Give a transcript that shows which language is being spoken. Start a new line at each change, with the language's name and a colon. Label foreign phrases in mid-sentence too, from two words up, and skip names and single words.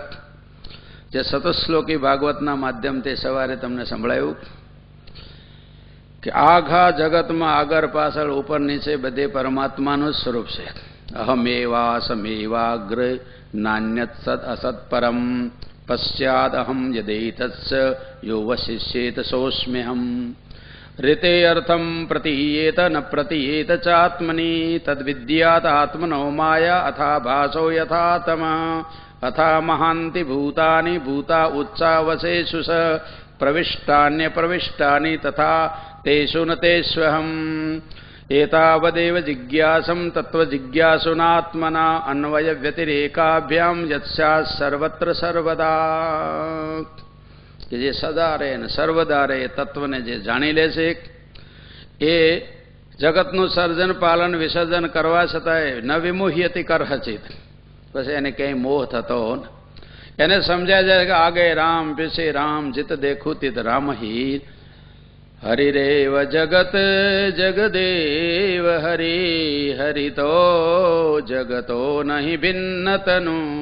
Gujarati: જે સતશ્લોકી ભાગવતના માધ્યમથી સવારે તમને સંભળાયું કે આખા જગતમાં આગળ પાછળ ઉપર નીચે બધે પરમાત્માનું સ્વરૂપ છે.
Sanskrit: અહમેવા સમેવાગ્ર નાન્યત સદ અસત પરમ પશ્ચાદ અહમ યદેતસ્સ યો વશિષ્યેત સોસ્મ્યહમ. ऋते अर्थम प्रतीयेत न प्रतीयेत चात्मनि तद्विद्यात आत्मनो माया अथा भासो यथातमा अथा महान्ति भूतानि भूता उत्सावसेषु स प्रविष्टान्य प्रविष्टानि तथा तेषु न तेष्वहम् एतावदेव जिज्ञासं तत्त्वजिज्ञासुनात्मना अन्वय व्यतिरेकाभ्यां यत्स्यात् सर्वत्र सर्वदा.
Gujarati: કે જે સદા રહે ને સર્વદા રહે એ તત્વને જે જાણી લે છે એ જગતનું સર્જન પાલન વિસર્જન કરવા છતાંય
Sanskrit: ન વિમુહ્યતિ કરહચિત,
Gujarati: પછી એને ક્યાંય મોહ થતો ને. એને સમજાય જાય કે
Hindi: आगे राम पीछे राम जित देखूँ तित राम ही
Sanskrit: હરિરેવ જગત જગદેવ હરિ હરિતો જગતો નહીં ભિન્નતનું.